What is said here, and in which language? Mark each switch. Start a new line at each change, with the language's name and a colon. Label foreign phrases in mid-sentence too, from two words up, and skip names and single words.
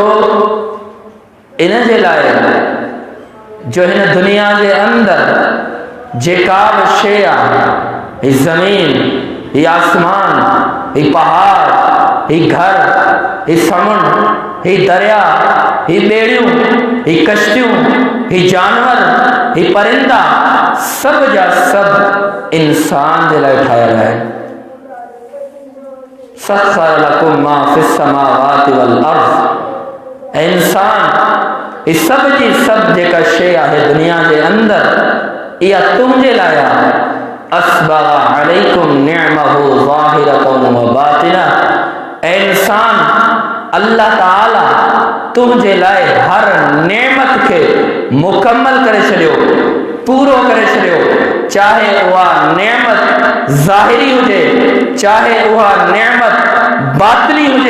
Sindhi: इन जे लाइ जो हिन दुनिया जे अंदरि जेका बि शइ आहे, ही ज़मीन, ही आसमान, ही पहाड़, ही घर, ही समुंड, ही दरिया, ही ॿेड़ियूं, ही कश्तियूं, ही जानवर, ही परिंदा, सब जा सब इंसान जे लाइ ठाहियल आहिनि।
Arabic: سخر لكم ما في السماوات والأرض.
Sindhi: इंसान इस सब जी सब जेका शइ आहे दुनिया जे अंदरि, इहा तुंहिंजे लाइ आहे।
Arabic: أسبغ عليكم نعمه ظاهرة وباطنة.
Sindhi: इंसान अल्लाह ताला तुंहिंजे लाइ हर नेमत खे मुकम्मल करे छॾियो, पूरो करे छॾियो। चाहे उहा नेमत ज़ाहिरी हुजे, चाहे उहा नेमत बातिनी हुजे।